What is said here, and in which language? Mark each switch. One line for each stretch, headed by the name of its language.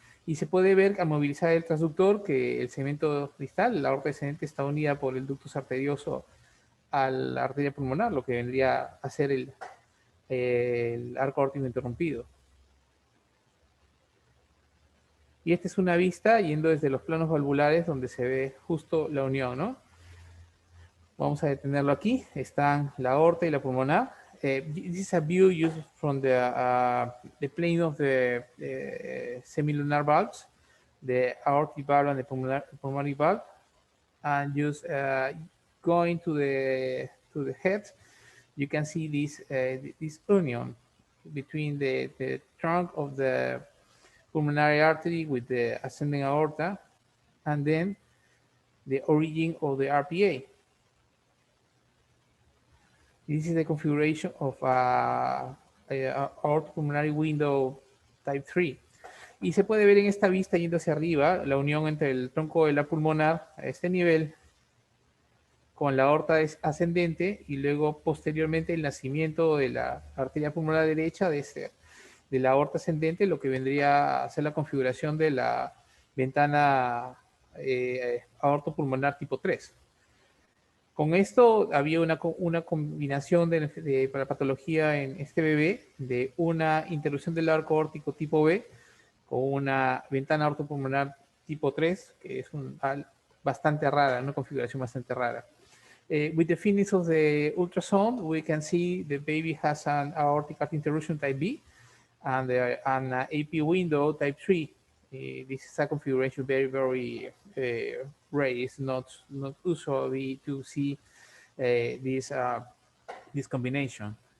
Spanish: Y se puede ver al movilizar el transductor que el segmento distal, la aorta descendente, está unida por el ductus arterioso a la arteria pulmonar, lo que vendría a ser el arco aórtico interrumpido. Y esta es una vista yendo desde los planos valvulares donde se ve justo la unión, ¿no? Vamos a detenerlo aquí. Están la aorta y la pulmonar.
English: This is a view used from the plane of the semilunar valves, the aortic valve and the pulmonary valve, and just going to the head, you can see this union between the trunk of the pulmonary artery with the ascending aorta, and then the origin of the RPA. This is the configuration of a aortic pulmonary window type 3.
Spanish: Y se puede ver en esta vista yendo hacia arriba la unión entre el tronco de la pulmonar a este nivel con la aorta ascendente y luego posteriormente el nacimiento de la arteria pulmonar derecha de la aorta ascendente, lo que vendría a ser la configuración de la ventana aortopulmonar tipo 3. Con esto había una combinación para patología en este bebé de una interrupción del arco aórtico tipo B con una ventana aortopulmonar tipo 3, que es bastante rara, una configuración bastante rara.
English: With the findings of the ultrasound, we can see the baby has an aortic arch interruption type B and an AP window type 3. This is a configuration very, very rare. It's not usually to see this combination.